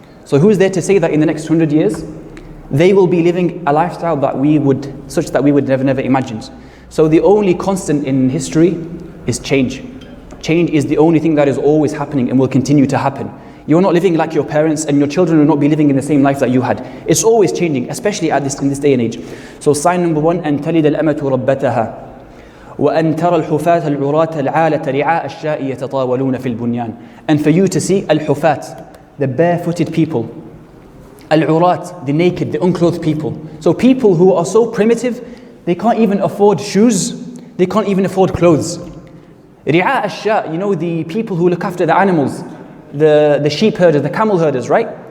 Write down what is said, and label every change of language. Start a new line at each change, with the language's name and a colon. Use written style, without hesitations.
English: So who's there to say that in the next 100 years, they will be living a lifestyle such that we would never imagine. So the only constant in history is change. Change is the only thing that is always happening and will continue to happen. You're not living like your parents, and your children will not be living in the same life that you had. It's always changing, especially in this day and age. So sign number one,
Arabic: أن تلد الأمة ربتها وأن ترى الحفاة العراة العالة رعاء الشاء يتطاولون في البنيان.
English: And for you to see الحفاة, the barefooted people, العراة, the naked, the unclothed people. So people who are so primitive, they can't even afford shoes, they can't even afford clothes.
Arabic: رعاء الشاء,
English: the people who look after the animals, the sheep herders, the camel herders, right?